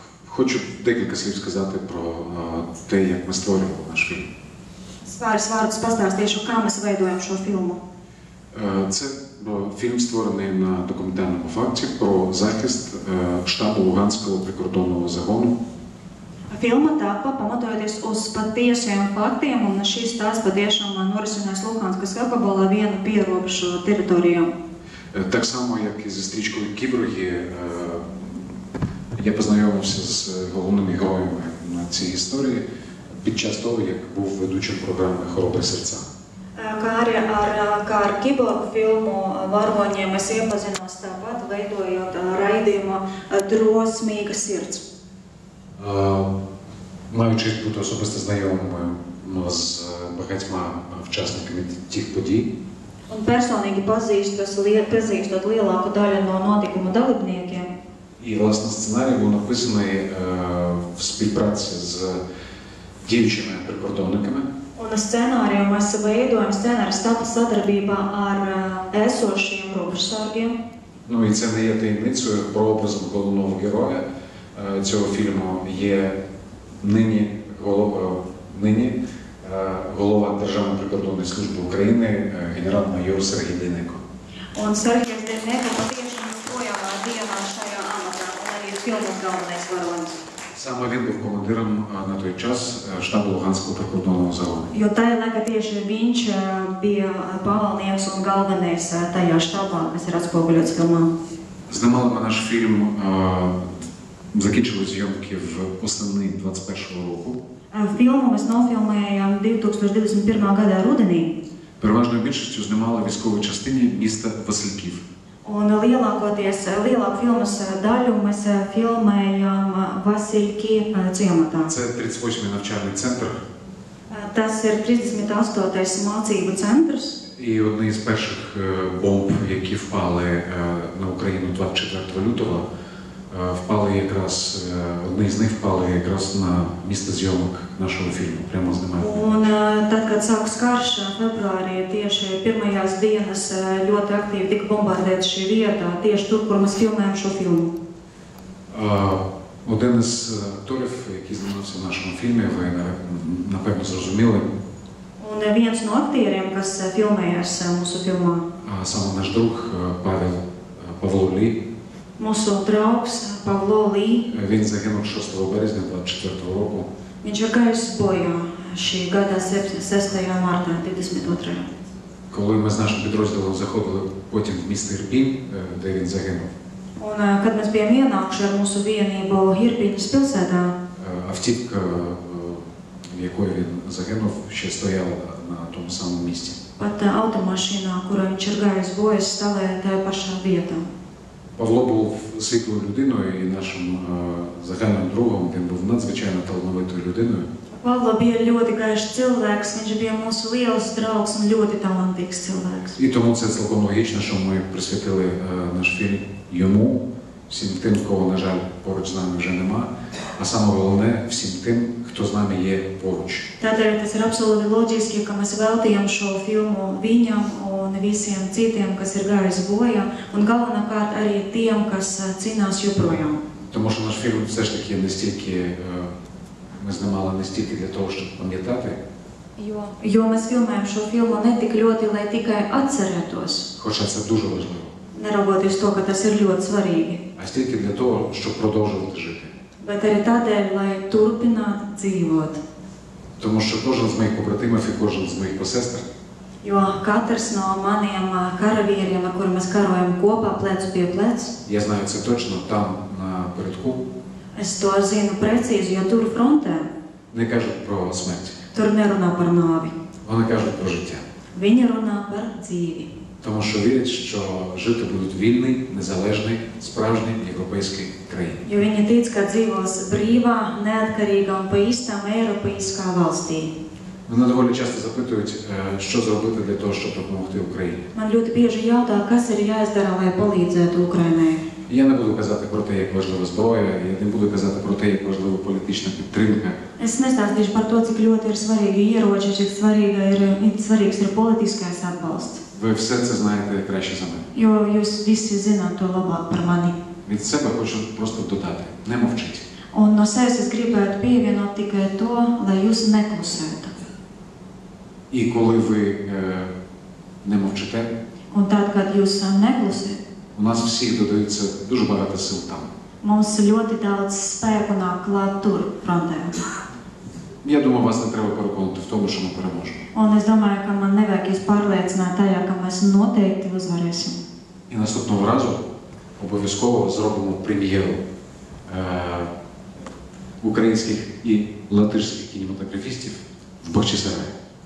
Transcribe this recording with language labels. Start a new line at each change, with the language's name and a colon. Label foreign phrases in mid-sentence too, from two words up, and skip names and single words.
Ukrainian: Хочу декілька слів сказати про те, як ми створювали наш фільм.
Latvian: Pāris vārdus pastāstīšu, kā mēs veidojam šo filmu.
Ukrainian: Це фільм створений на документальному факті про захист штабу Луганського прикордонного загону.
Latvian: Filma tapa pamatojoties uz patiesiem faktiem, un šīs stāsts patiešām norisinās Luhanskas apgabalā vienu pierobežu teritorijām.
Ukrainian: Так само, як і зі стрічкою «Кіборги», я познайомився з головними героями на цій історії під час того, як був ведучим програми «Хоробрі серця».
Latvian: Kā ar Kiborgu filmu varoņiem es iepazinos tāpat, veidojot raidījumu Drosmīga sirds.
Ukrainian: Маю честь бути особисто знайомим з багатьма учасниками тих подій.
Latvian: Un personīgi pazīstot lielāku daļu no notikuma dalībniekiem.
Ukrainian: І, власне, сценарій був написаний в співпраці з діючими прикордонниками.
Latvian: Un scenāriju mēs veidojam, scenārijs tapa sadarbībā ar esošiem robežsargiem.
Ukrainian: Ну і це не є таємницею, прообразом головного героя цього фільму є нині голова Державної прикордонної служби України генерал-майор Сергій Дейнеко.
Latvian: Un Sergejs Dejneko patiešām joprojām dienā šajā amatā, un arī filmas galvenais varonis.
Ukrainian: Саме він був командиром на той час штабу Луганського прикордонного загону.
Latvian: Jo tajā laikā tieši viņš bija pavalnieks un galvenais tajā štabā, kas ir atspoguļots filmā.
Ukrainian: Знімали ми наш фільм, закінчили зйомки в осени 21-го року.
Latvian: Filmu mēs nofilmējām 2021. gadā rudenī.
Ukrainian: Переважною більшістю знімали в військовій частині міста Васильків.
Latvian: Un lielāku filmas daļu mēs filmējām Vasilki ciematā.
Ukrainian: Це 38-й навчальний центр.
Latvian: Tas ir 38. mācību centrs.
Ukrainian: І одні з перших бомб, які впали на Україну 24 лютого, одні з них впали якраз на місце зйомок нашого фільму, прямо знімаємо.
Latvian: Un tad, kad sākas karš februārī, tieši pirmajās dienas ļoti aktīvi tika bombardēta šī vieta, tieši tur, kur mēs filmējam šo filmu.
Ukrainian: Один із акторів, який знімався в нашому фільмі, ви, напевно, зрозуміли.
Latvian: Un viens no aktieriem, kas filmējās mūsu filmā.
Ukrainian: Саме наш друг Павло Лі.
Latvian: Mūsu draugs Pavlo Lī.
Ukrainian: Він загинув 6 березня 24 року.
Latvian: Viņš ir gājis bojā šī gada 6. martā 22.
Ukrainian: Коли ми з нашим підрозділом заходили потім в місто Ірпінь, де він загинув.
Latvian: Un, kad mēs bijām ienākuši ar mūsu vienību Irpiņas pilsētā,
Ukrainian: автівка, в якої він загинув, ще стояла на тому самому місці.
Latvian: Pat automašīnā, kurā viņš ir gājis bojā, stāvēja tajā pašā vietā.
Ukrainian: Павло був світлою людиною і нашим загальним другом. Він був надзвичайно талановитою людиною.
Latvian: Pavlo bija ļoti gaišs cilvēks, viņš bija mūsu liels draugs un ļoti talantīgs cilvēks.
Ukrainian: І тому це цілком логічно, що ми присвятили наш фільм йому, всім тим, кого, на жаль, поруч з нами вже нема, а саме головне, всім тим, хто з нами є поруч.
Latvian: Tādēļ tas ir absolūti loģiski, ka mēs veltījām šo filmu viņam un visiem citiem, kas ir gājis bojā, un galvenokārt arī tiem, kas cīnās joprojām.
Ukrainian: Тому що наш фільм все ж таки ми знімали не стільки для того, щоб пам'ятати.
Latvian: Jo mēs filmējam šo filmu ne tik ļoti, lai tikai atcerētos.
Ukrainian: Хоча це дуже важливо.
Latvian: Neraugoties to, ka tas ir ļoti svarīgi.
Ukrainian: А стільки для того, щоб продовжувати жити.
Latvian: Bet arī tādēļ, lai turpinātu dzīvot.
Ukrainian: Тому що кожен з моїх побратимів і кожен з моїх посестер
Latvian: Jo katrs no maniem karavīriem, ar kuriem mēs karojam kopā, plecu pie pleca,
Ukrainian: я знаю це точно, там на передку,
Latvian: es to zinu precīzi, jo tur frontē,
Ukrainian: не кажуть про смерть.
Latvian: tur nerunā par nāvi.
Ukrainian: Вони кажуть про життя.
Latvian: Viņi runā par dzīvi.
Ukrainian: Тому що вірять, що жити будуть вільний, незалежний, справжній європейський країні.
Latvian: Jo viņi tic, ka dzīvos brīvā, neatkarīgā un pa īstām eiropeiskā valstī.
Ukrainian: Мене доволі часто запитують, що зробити для того, щоб допомогти Україні.
Latvian: Man ļoti bieži jautā, kas ir jāizdara, lai palīdzētu Ukrainai.
Ukrainian: Я не буду казати про те, як важлива зброя, я не буду казати про те, як важлива політична підтримка.
Latvian: Es nestāstīšu par to, cik ļoti ir svarīgi ieroči, cik svarīgs ir politiskais atbalsts.
Ukrainian: Ви все це знаєте краще за мене.
Latvian: Jo jūs visi zināt to labāk par mani.
Ukrainian: Від себе хочу просто додати. Не мовчіть.
Latvian: Un no sevis es gribētu pievienot tikai to, lai jūs neklusētu.
Ukrainian: І коли ви не мовчите,
Latvian: Un tad, kad jūs neklusiet,
Ukrainian: у нас всіх додається дуже багато сил там.
Latvian: mums ļoti daudz spēku nāk klāt tur, frontē.
Ukrainian: Я думаю, вас не треба переконати в тому, що ми переможемо.
Latvian: Un es domāju, ka man nevajag jūs pārliecināt tajā, ka mēs noteikti uzvarēsim.
Ukrainian: І наступного разу обов'язково зробимо прем'єру українських і латишських кінематографістів в Бахчисараї.